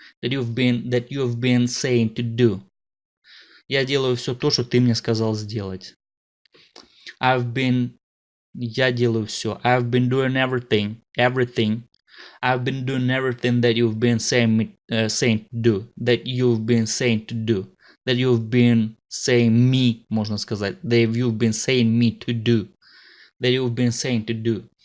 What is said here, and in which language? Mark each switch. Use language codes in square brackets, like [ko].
[en] That you've been saying to do. [ru] Я делаю все то, что ты мне сказал сделать. Я делаю все. [en] I've been doing everything. I've been doing everything that you've been saying to do. That you've been saying to do. That you've been saying me, [ru] можно сказать. [en] That you've been saying me to do. That you've been saying to do.